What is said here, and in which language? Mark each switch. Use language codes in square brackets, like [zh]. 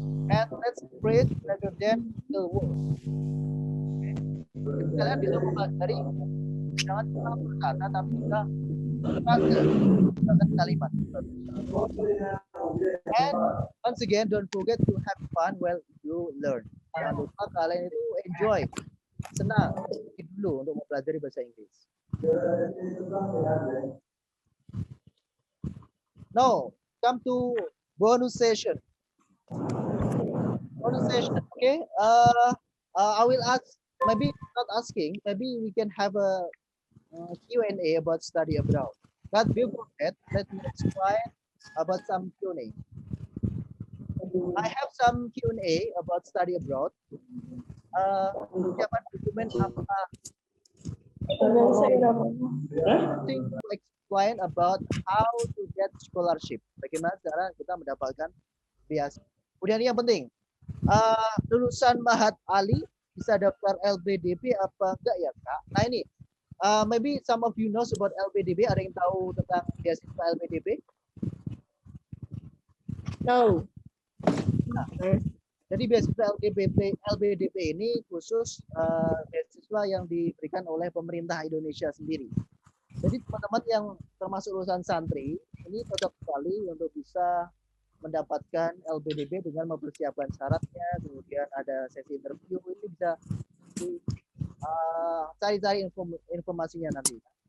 [en] And let's phrase rather than real words. [id] Kalian bisa mempelajari jangan cuma berkata tapi juga frase dan kalimat. [en] And once again, don't forget to have fun while you learn. [id] Jangan lupa kalian itu enjoy, senang dulu untuk mempelajari bahasa Inggris. [en] Now, come to bonus session. Bonus session, okay? I will ask, maybe not asking, maybe we can have a Q&A about study abroad. But before that, let me explain about some Q&A. I have some Q&A about study abroad. [id] Siapa dokumen apa? [en] Something to explain about how to get scholarship. [id] Bagaimana cara kita mendapatkan beasiswa. Kemudian yang penting, lulusan Mahat Ali bisa daftar LPDP apa enggak ya Kak? Nah ini, [en] maybe some of you knows about LPDP. [id] Ada yang tahu tentang beasiswa LPDP? [en] No. [id] Nah, jadi beasiswa LPDP ini khusus beasiswa yang diberikan oleh pemerintah Indonesia sendiri. Jadi teman-teman yang termasuk lulusan santri ini cocok sekali untuk bisa mendapatkan LPDP dengan mempersiapkan syaratnya, kemudian ada sesi interview, ini bisa cari-cari informasinya nanti.